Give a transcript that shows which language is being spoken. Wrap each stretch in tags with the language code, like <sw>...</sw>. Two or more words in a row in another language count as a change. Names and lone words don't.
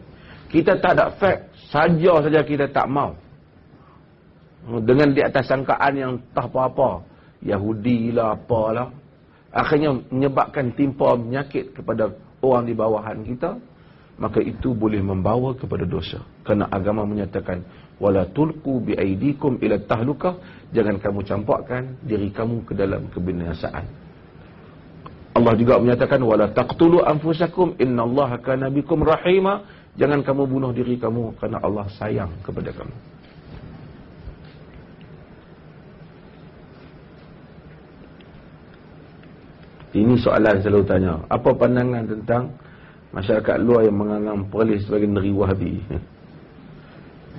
<ms>Kita tak ada facts, saja kita tak mau, dengan di atas sangkaan yang tak apa-apa, Yahudi lah apalah, akhirnya menyebabkan timpa penyakit kepada orang di bawahan kita, maka itu boleh membawa kepada dosa. Kerana agama menyatakan,</ms> <ar>ولا تلقوا بأيديكم إلى التهلكة,</ar> <ms>jangan kamu campakkan diri kamu ke dalam kebinasaan. Allah juga menyatakan,</ms> <ar>ولا تقتلوا أنفسكم إن الله كان بكم رحيما,</ar> <ms>jangan kamu bunuh diri kamu kerana Allah sayang kepada kamu. Ini soalan selalu tanya, apa pandangan tentang masyarakat luar yang menganggap polis sebagai negeri Wahabi?</ms>